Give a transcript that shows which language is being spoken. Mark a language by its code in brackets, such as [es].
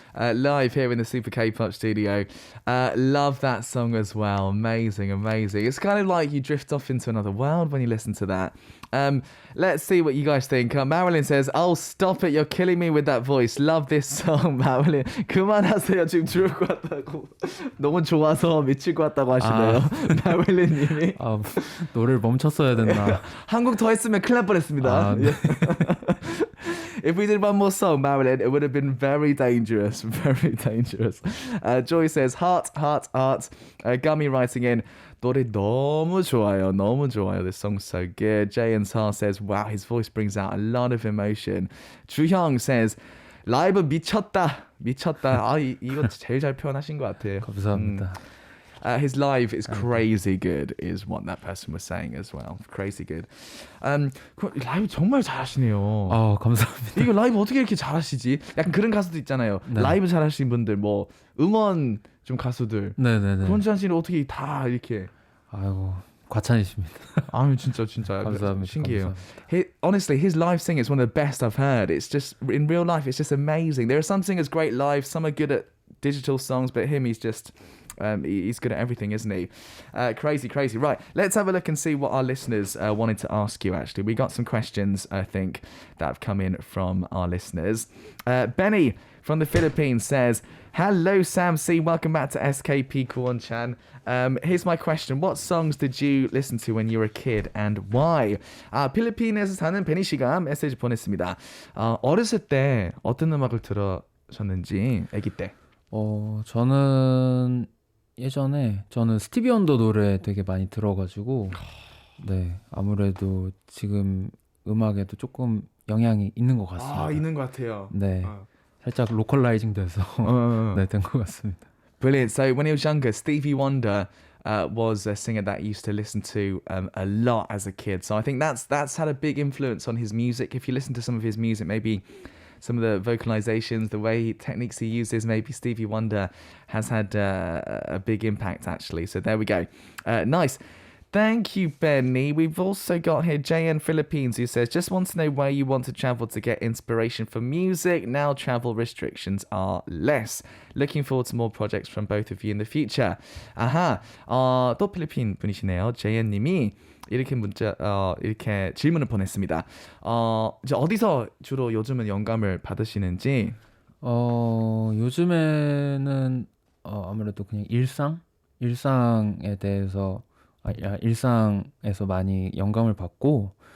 [en] Live here in the Super K-pop studio. Love that song as well. Amazing, amazing. It's kind of like you drift off into another world when you listen to that. Let's see what you guys think. Marilyn says, "Oh, stop it! You're killing me with that voice. Love this song, Marilyn. [ko] 그만하세요. 지금 죽을 것 같다고. 너무 좋아서 미칠 것 같다고 하시네요." 마릴린님이 노래를 멈췄어야 됐나? 한국 더 했으면 큰일 날 뻔했습니다. [en] If we did one more song, Marilyn, it would have been very dangerous. Very dangerous. Joy says, "Heart, heart, heart." Gummy writing in. [ko] 노래 너무 좋아요. 너무 좋아요. [en] This song's so good. Jay and Sar says, wow, his voice brings out a lot of emotion. [ko] 주형 says, 라이브 미쳤다. 미쳤다. 이거 제일 잘 표현하신 것 같아요. 감사합니다. [en] His live is crazy good, is what that person was saying as well. Crazy good. [ko] 라이브 정말 잘하시네요. 감사합니다. 이거 라이브 어떻게 이렇게 잘하시지? 약간 그런 가수도 있잖아요. 네. 라이브 잘하시는 분들, 뭐 응원 좀 가수들. 네네네. 구원찬 씨는 어떻게 다 이렇게? 아이고 과찬이십니다. 진짜 감사합니다. 신기해요. [en] Honestly, his live singing is one of the best I've heard. It's just in real life, it's just amazing. There are some singers great live, some are good at digital songs, but him, he's just he's good at everything, isn't he? Crazy. Right, let's have a look and see what our listeners wanted to ask you. Actually, we got some questions, I think, that have come in from our listeners. Benny from the Philippines says, "Hello, Sam C. Welcome back to SKP Kuonechan. Here's my question. What songs did you listen to when you were a kid and why?" [ko] 필리핀에서 사는 베니 씨가 메시지 보냈습니다. 어렸을 때 어떤 음악을 들으셨는지, 아기 때. 저는 예전에 스티비 원더 노래 되게 많이 들어가지고 네 아무래도 지금 음악에도 조금 영향이 있는 것 같습니다. 있는 것 같아요. 네. 살짝 로컬라이징 돼서 네, 된 것 같습니다. [en] Brilliant. So when he was younger, Stevie Wonder was a singer that he used to listen to a lot as a kid. So I think that's had a big influence on his music. If you listen to some of his music, maybe some of the vocalizations, the techniques he uses, maybe Stevie Wonder has had a big impact actually. So there we go. Nice. Thank you, Benny. We've also got here JN Philippines who says, "Just want to know where you want to travel to get inspiration for music. Now travel restrictions are less. Looking forward to more projects from both of you in the future." [ko] 또 필리핀 분이시네요. JN 님이 이렇게 질문을 보냈습니다. 이제 어디서 주로 요즘은 영감을 받으시는지? 요즘에는 아무래도 그냥 일상에 대해서 일상에서 많이 영감을 받고